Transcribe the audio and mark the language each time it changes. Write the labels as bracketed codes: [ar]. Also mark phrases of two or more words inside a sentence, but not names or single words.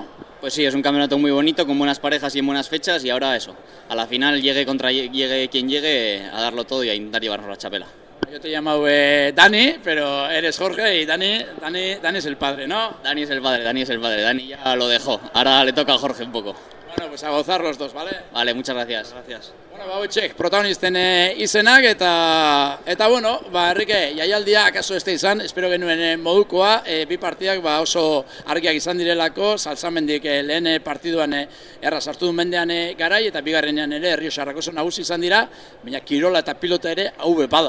[es] Pues sí, es un campeonato muy bonito, con buenas parejas y en buenas fechas y ahora eso, a la final llegue quien llegue, a darlo todo y a intentar llevarnos la chapela. Yo te he llamado Dani, pero eres Jorge y Dani es el padre, ¿no? Dani es el padre, Dani ya lo dejó, ahora le toca a Jorge un poco. Bueno, pues a gozar los dos, ¿vale? Vale, muchas gracias. [eu] Bueno, hauetxek protagonisten izenak eta bueno, Enrique, jaialdia akaso ez da izan, espero genuen modukoa, bi partidak oso argiak izan direlako, Salsamendik lehen partiduan erraz hartu du mendean garai eta bigarrenean ere Errioxarrak oso nagusi izan dira, baina kirola eta pilota ere hau bada.